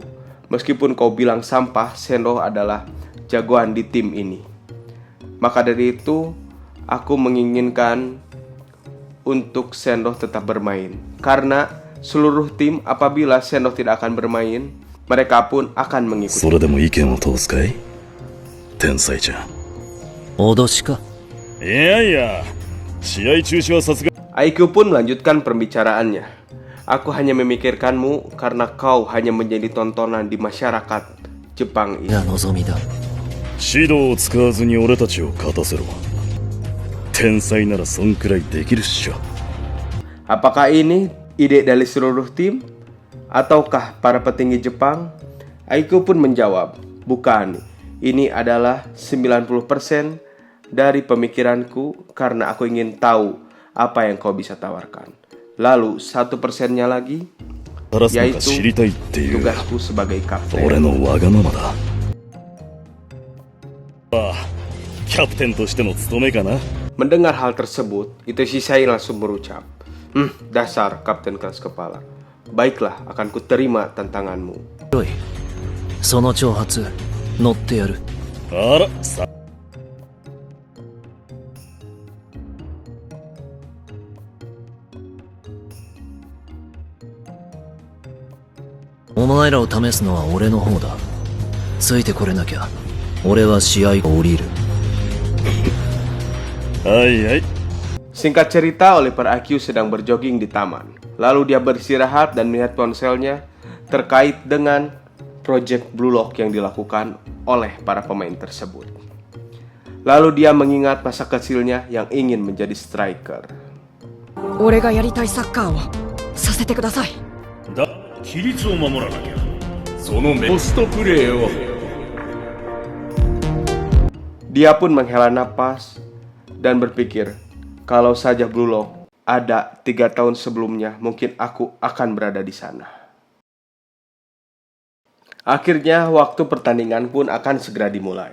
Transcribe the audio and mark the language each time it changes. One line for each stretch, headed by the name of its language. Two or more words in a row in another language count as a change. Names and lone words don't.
Indonesian: Meskipun kau bilang sampah, Sendo adalah jagoan di tim ini. Maka dari itu, aku menginginkan untuk Sendo tetap bermain. Karena seluruh tim apabila Sendo tidak akan bermain, mereka pun akan mengikuti.
Japanese: それでも意見を通すかい天才ちゃん。脅しか。いやいや、試合中止はさすが。
Indonesian: IQ pun melanjutkan pembicaraannya. Aku hanya memikirkanmu karena kau hanya menjadi tontonan di masyarakat Jepang ini.
Japanese: が望みだ。指導を使わずに俺たちを勝たせろ。天才ならそんくらいできるっしょ。
Indonesian: Apakah ini ide dari seluruh tim? Ataukah para petinggi Jepang? IQ pun menjawab, bukan, ini adalah 90% dari pemikiranku karena aku ingin tahu apa yang kau bisa tawarkan. Lalu 1%-nya lagi,
Japanese: 話すのが知りたい
Indonesian: yaitu
Japanese: っていう
Indonesian: tugasku sebagai
Japanese: 俺
Indonesian: kapten.
Japanese: のわがままだ。ああ、キャプテンとしての務めかな。
Indonesian: Mendengar hal tersebut, Ito Shisai langsung berucap, dasar kapten keras kepala. Baiklah, akan kuterima tantanganmu.
Japanese: よい。その挑発、乗ってやる。あら、さ。お前らを試すのは俺の方だ。ついてこれなきゃ、俺は試合を降りる。はいはい。
Indonesian: Singkat cerita, Oliver IQ sedang berjogging di taman. Lalu dia beristirahat dan melihat ponselnya terkait dengan project Blue Lock yang dilakukan oleh para pemain tersebut. Lalu dia mengingat masa kecilnya yang ingin menjadi striker.
Japanese: 俺がやりたいサッカーをさせてください。だ、規律を守らなきゃ。そのポストプレーを。
Indonesian: Dia pun menghela napas dan berpikir, kalau saja Blue Lock ada 3 tahun sebelumnya, mungkin aku akan berada di sana. Akhirnya waktu pertandingan pun akan segera dimulai.